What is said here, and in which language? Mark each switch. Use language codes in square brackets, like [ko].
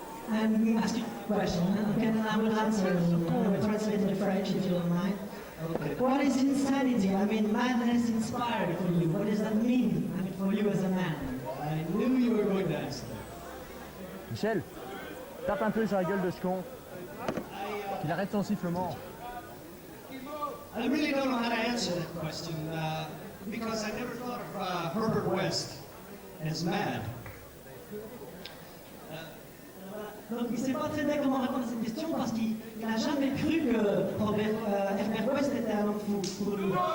[en] And we ask you a question, okay, and I will answer. I will translate in French if you don't mind. Okay. What is insanity? I mean, madness inspired for you. What does that mean? I mean, for you as a man. I knew you were going to ask that. [fr] Michel, tape un peu sur la gueule de ce con. Qu'il arrête son sifflement. [en] I really don't know how to answer that question because I never thought of Herbert West as mad. [fr] Donc il ne sait pas très bien comment répondre à cette question parce qu'il n'a jamais cru que Herbert West était un homme fou pour lui.